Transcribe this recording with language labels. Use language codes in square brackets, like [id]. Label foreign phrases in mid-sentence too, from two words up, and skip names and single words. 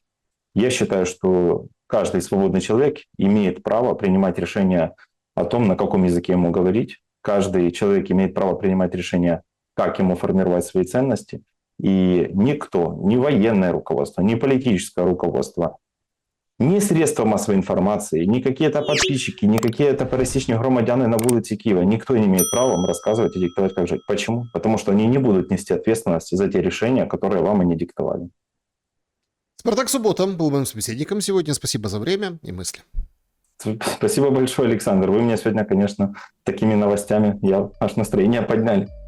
[ru] Я считаю, что каждый свободный человек имеет право принимать решения о том, на каком языке ему говорить. Каждый человек имеет право принимать решения, как ему формировать свои ценности. И никто, ни военное руководство, ни политическое руководство, ни средства массовой информации, ни какие-то подписчики, ни какие-то [uk] пересічні громадяни на вулиці [ru] Киева, никто не имеет права вам рассказывать и диктовать, как жить. Почему? Потому что они не будут нести ответственность за те решения, которые вам и не диктовали. Спартак Суббота был моим собеседником сегодня. Спасибо за время и мысли. Спасибо большое, Александр. Вы мне сегодня, конечно, такими новостями аж настроение подняли.